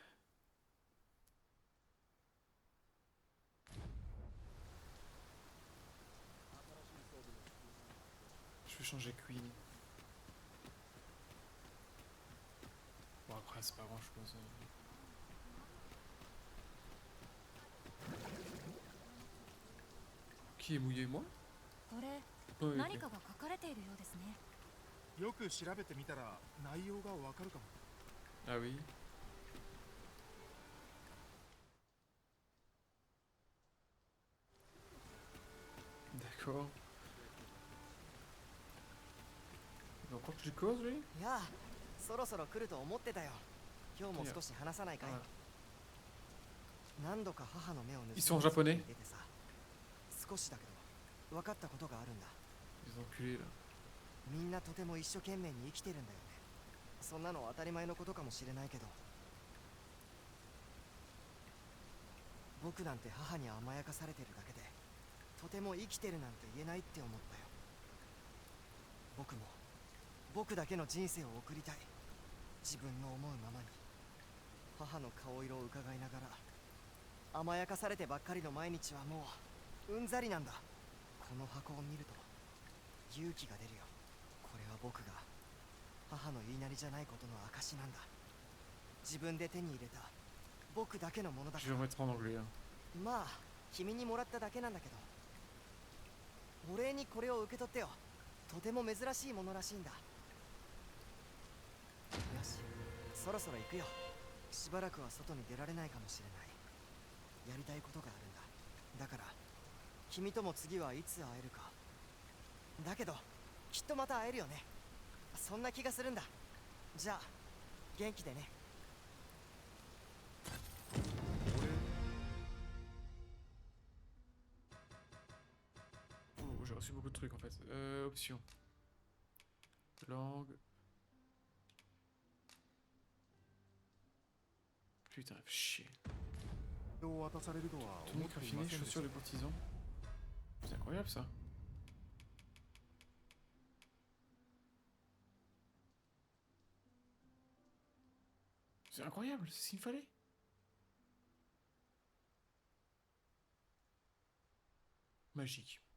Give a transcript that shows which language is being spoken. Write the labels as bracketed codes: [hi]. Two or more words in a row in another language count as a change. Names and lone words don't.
[fr] Je vais changer Queen. Bon, après, c'est pas grand chose. Qui est mouillé, moi? [ja] これ [fr] Oui, [ja] 何 [fr] ok. [ja] かが書かれているようですね。よく調べてみたら内容がわかるかも。 [fr] Ah oui. D'accord. Il a encore que je cause, lui? [ja] いや、そろそろ来ると思ってたよ。今日も少し話さないかい。何度か母の目を盗んで [fr] Ils sont japonais. [ja] てさ、少しだけど分かったことがあるんだ。 [fr] Les enculés, là. [ja] みんなとても一生懸命に生きてるんだよね。そんなの当たり前のことかもしれないけど、僕なんて母に甘やかされてるだけでとても生きてるなんて言えないって思ったよ。僕も僕だけの人生を送りたい。自分の思うままに。母の顔色を伺いながら甘やかされてばっかりの毎日はもううんざりなんだ。この箱を見ると勇気が出るよ。これは僕が母の言いなりじゃないことの証なんだ。自分で手に入れた僕だけのものだか [fr] Je vais [ja] ら。 [fr] remettre en anglais. Hein. [ja] まあ君にもらっただけなんだけど、お礼にこれを受け取ってよ。とても珍しいものらしいんだ。よし、そろそろ行くよ。しばらくは外に出られないかもしれない。やりたいことがあるんだ。だから君とも次はいつ会えるか。だけどきっとまた会えるよね。そんな気がするんだ。じゃあ元気でね。 [fr] Oh, j'ai reçu beaucoup de trucs en fait. Options. Langue. Putain, chier. [ja] を渡されるとは思っ [fr] Tunique [ja] ていま [fr] raffinée, [ja] せんでした [fr] chaussures de courtisan. C'est incroyable ça. C'est incroyable, c'est ce qu'il me fallait. Magique.